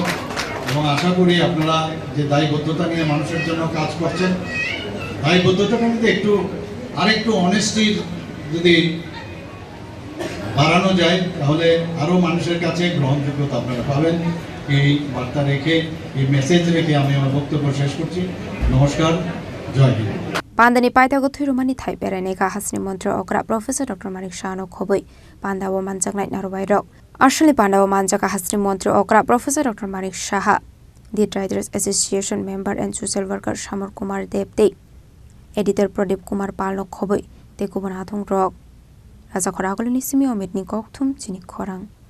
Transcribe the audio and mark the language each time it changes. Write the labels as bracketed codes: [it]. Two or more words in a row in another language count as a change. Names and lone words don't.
[bn] এবং আশা করি আপনারা যে দায়বদ্ধতা নিয়ে মানুষের জন্য কাজ করছেন, দায়বদ্ধতাটা কিন্তু আরেকটু অনেস্টির যদি বাড়ানো যায় তাহলে আরও মানুষের কাছে গ্রহণযোগ্যতা আপনারা পাবেন। এই বার্তা রেখে, এই মেসেজ রেখে আমি আমার বক্তব্য শেষ করছি। নমস্কার, জয় হিন্দ। [trp] Pandani paitago thirumani thai beranega hasni mantri okra Professor Dr. Manik Shano khoboi pandawo manjak nai narubai rok Ashali pandawo manjaka hasni mantri okra Professor Dr. Manik Shaha [en] the Traders Association member and social worker [trp] Shamar Kumar Debde editor Pradip Kumar Palno khoboi te kubana thong rok Raja khoragoli nisimi omitni kokthum Chini Khorang